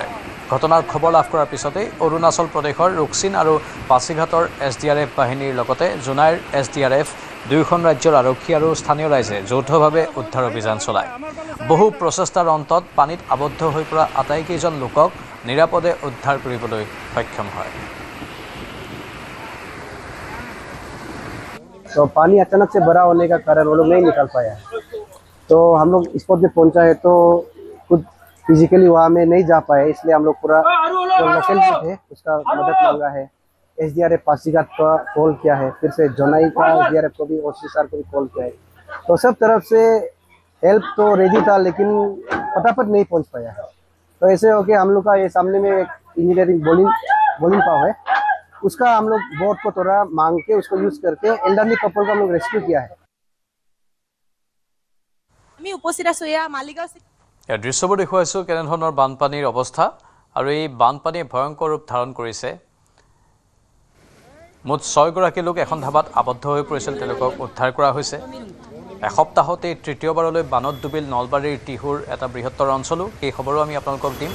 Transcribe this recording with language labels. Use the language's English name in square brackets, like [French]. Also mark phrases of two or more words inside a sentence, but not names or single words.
[Assamese] ঘটনাৰ খবৰ লাভ কৰাৰ পিছতেই অৰুণাচল প্ৰদেশৰ ৰুকছিন আৰু পাছিঘাটৰ SDRF বাহিনীৰ লগতে জোনাইৰ SDRF, দুয়োখন ৰাজ্যৰ আৰক্ষী আৰু স্থানীয় ৰাইজে যৌথভাৱে উদ্ধাৰ অভিযান চলায়। বহু প্ৰচেষ্টাৰ অন্তত পানীত আবদ্ধ হৈ পৰা আটাইকেইজন লোকক নিৰাপদে উদ্ধাৰ কৰিবলৈ সক্ষম হয়। [Hindi] तो पानी अचानक से भरा होने का कारण वो लोग नहीं निकाल पाया। तो हम लोग स्पॉट पे पहुंचा है तो खुद फिजिकली वहाँ में नहीं जा पाए, इसलिए हम लोग पूरा जो लोकल भी थे उसका मदद मांगा है। SDRF पासीघाट का कॉल किया है, फिर से जोनाई का SDRF को भी OCSR को भी कॉल किया है। तो सब तरफ से हेल्प तो रेडी था लेकिन फटाफट नहीं पहुंच पाया है। तो ऐसे हो के हम लोग का ये सामने में एक इंजीनियरिंग बोलिंग पाव है, उसका हम लोग बोट को थोड़ा मांग के उसको यूज करके [English] elderly couple [Hindi] को हम लोग रेस्क्यू किया है। [Assamese] আমি উপস্থিত আছো এয়া মালিগাঁও এই দৃশ্যবোৰ দেখুৱাইছোঁ কেনেধৰণৰ বানপানীৰ অৱস্থা, আৰু এই বানপানীয়ে ভয়ংকৰ ৰূপ ধাৰণ কৰিছে। মুঠ 6 গৰাকী লোক এখন ধাবাত আবদ্ধ হৈ পৰিছিল, তেওঁলোকক উদ্ধাৰ কৰা হৈছে। এসপ্তাহতেই তৃতীয়বাৰলৈ বানত ডুবিল নলবাৰীৰ টিহুৰ এটা বৃহত্তৰ অঞ্চলো, সেই খবৰো আমি আপোনালোকক দিম।